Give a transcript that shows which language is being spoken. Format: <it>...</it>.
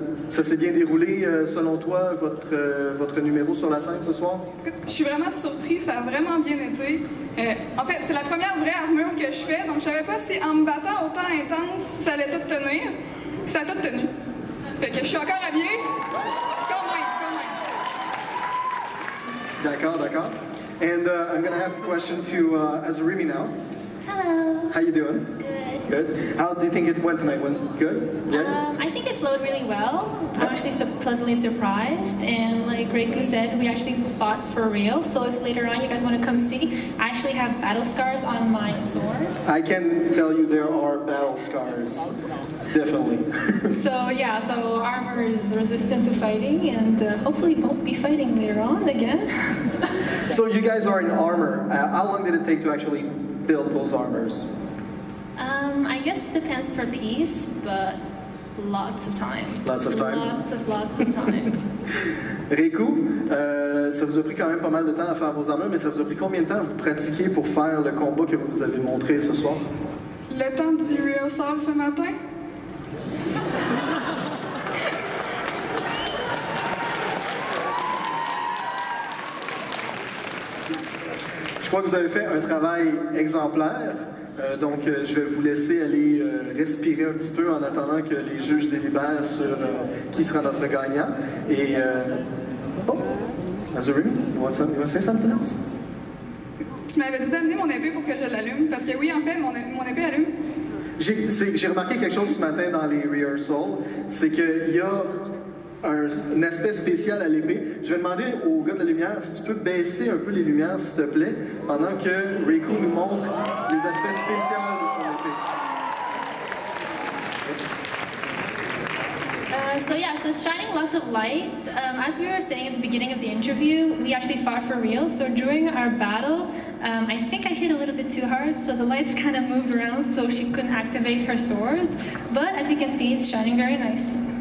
<fr>Ça s'est bien déroulé, selon toi, votre numéro sur la scène ce soir? Je suis vraiment surprise. Ça a vraiment bien été. En fait, c'est la première vraie armure que je fais. Donc, je savais pas si en me battant autant intense, ça allait tout tenir. Ça a tout tenu. Fait que je suis encore habillée. Quand même. D'accord, d'accord.</fr> <en>And I'm going to ask a question to Azurimi now. Hello. How you doing? Good. Good. How do you think it went tonight? Went good? Yeah? I think it flowed really well. I'm actually pleasantly surprised. And like Reiku said, we actually fought for real. So if later on you guys want to come see, I actually have battle scars on my sword. I can tell you there are battle scars. Definitely. So yeah, so armor is resistant to fighting and hopefully won't be fighting later on again. So you guys are in armor. How long did it take to actually build those armors? I guess it depends per piece, but lots of time. Lots of time? Lots of time.</en> <fr>Reiku, ça vous a pris quand même pas mal de temps à faire vos armures, mais ça vous a pris combien de temps à vous pratiquer pour faire le combat que vous nous avez montré ce soir? Le temps du rehearsal ce matin? Je crois que vous avez fait un travail exemplaire. Donc, je vais vous laisser aller respirer un petit peu en attendant que les juges délibèrent sur qui sera notre gagnant. Et,</fr> <en>oh, Azurimi, you want to say something else?</en> <fr>Tu m'avais dit d'amener mon épée pour que je l'allume, parce que oui, en fait, mon épée allume. J'ai remarqué quelque chose ce matin dans les rehearsals, c'est qu'il y a un aspect spécial à l'épée. Je vais demander au gars de la lumière si tu peux baisser un peu les lumières, s'il te plaît, pendant que Reiku nous montre les aspects spéciaux de son épée.</fr> <en>So yeah, so it's shining lots of light. As we were saying at the beginning of the interview, we actually fought for real. So during our battle, I think I hit a little bit too hard, so the lights kind of moved around so she couldn't activate her sword. But as you can see, it's shining very nicely.</en>